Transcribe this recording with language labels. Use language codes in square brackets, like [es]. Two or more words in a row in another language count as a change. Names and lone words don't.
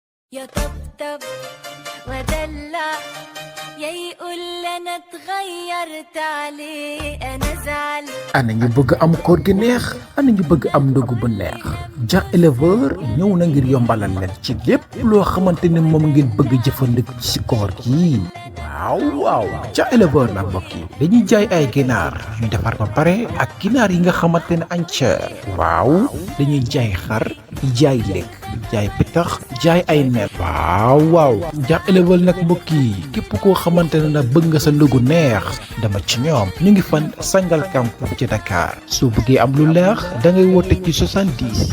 [ar] يطبطب ودلع يقول انا اتغيرت عليه انا زعل. [wo] ana ñu bëgg am koor gi neex ana ñu bëgg am ndogu bu neex Dia éleveur ñëw na ngir yombalal leen ci lépp loo xamante ne moom ngeen bëgg jëfandiku ci koor gi waaw Dia éleveur nag mbokk yi dañuy jaay ay ginaar ñu defar ba pare ak ginaar yi nga xamante ne entier waaw dañuy jaay xar jaay lekk jaay pitax jaay ay nen waaw Dia éleveur nag mbokk yi képp koo xamante ne nag bëgg nga sa ndogu neex dama ci ñoom ñu ngi fan Sangalkam ci Dakar soo bëggee am lu leex da ngay woote ci 70